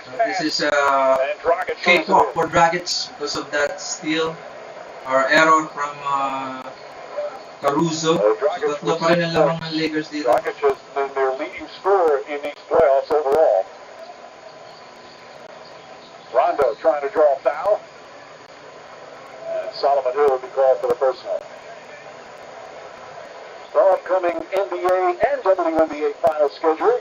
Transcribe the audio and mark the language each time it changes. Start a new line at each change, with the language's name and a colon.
English: This is a cakewalk for Dragic because of that steal or error from Caruso.
Filipino: So tatlo pa rin ang lamang ng Lakers dito.
English: Dragic has been their leading scorer in these playoffs overall. Rondo trying to draw a foul. Solomon Hill will be called for the personal. The upcoming NBA and WNBA Finals schedule.